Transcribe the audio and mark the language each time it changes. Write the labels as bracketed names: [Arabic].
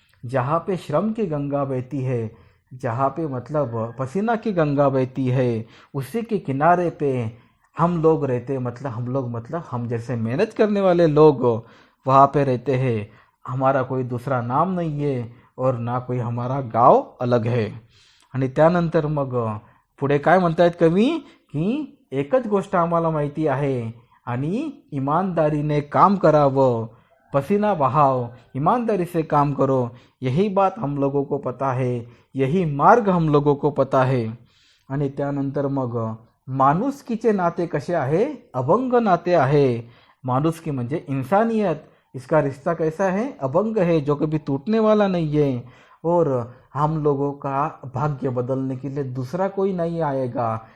[Hindi] जहाँ पे श्रम की गंगा बहती है, जहाँ पे मतलब पसीना की गंगा बहती है, उसी के किनारे पे हम लोग रहते. मतलब हम जैसे मेहनत करने वाले लोग वहाँ पे रहते हैं. हमारा कोई दूसरा नाम नहीं है और ना कोई हमारा गाव अलग है. [Marathi] आणि त्यानंतर मग पुढे काय म्हणतायत कवी की एकच गोष्ट आम्हाला माहिती आहे आणि ईमानदारीने काम करावं, पसीना बहाव, [Hindi] ईमानदारी से काम करो, यही बात हम लोगों को पता है, [Marathi] यही मार्ग हम लोगों को पता है. आणि त्यानंतर मग माणुसकीचे नाते कसे आहे? अभंग नाते आहे. माणुसकी म्हणजे [Hindi] इंसानियत, इसका रिश्ता कैसा है? अभंग है, जो कभी टूटने वाला नहीं है. और हम लोगों का भाग्य बदलने के लिए दूसरा कोई नहीं आएगा.